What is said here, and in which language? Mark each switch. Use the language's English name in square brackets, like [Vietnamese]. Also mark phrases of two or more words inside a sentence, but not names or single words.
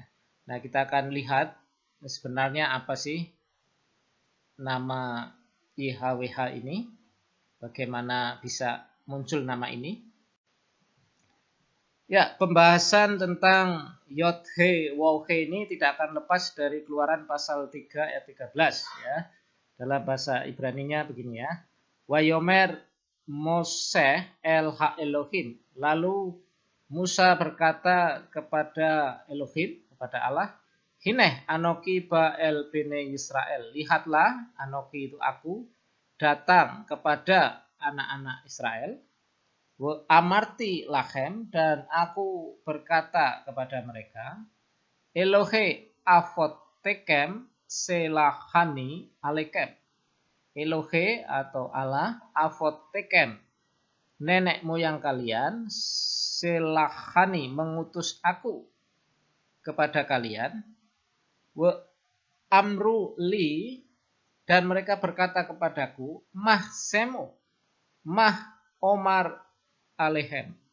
[Indonesian] Nah, kita akan lihat sebenarnya apa sih nama YHWH ini, bagaimana bisa muncul nama ini. Ya, pembahasan tentang Yod He Waw He ini tidak akan lepas dari Keluaran pasal 3 ayat 13 ya. Dalam bahasa Ibraninya begini ya. [Hebrew] ויאמר משה אל האלהים. [Indonesian] Lalu Musa berkata kepada Elohim, kepada Allah, [Hebrew] הנה אנכי בא אל בני ישראל. [Indonesian] Lihatlah, anoki itu aku, datang kepada anak-anak Israel. [Hebrew] אמרתי לכם, [Indonesian] dan aku berkata kepada mereka, [Hebrew] אלהי אבותיכם שלחני אליכם. [Indonesian] Elohe atau Allah [Hebrew] אבותיכם, [Indonesian] nenek moyang kalian, selahani mengutus aku kepada kalian, [Hebrew] ואמרו לי, [Indonesian] dan mereka berkata kepadaku, [Hebrew] מה שמו, מה אמר אלהם.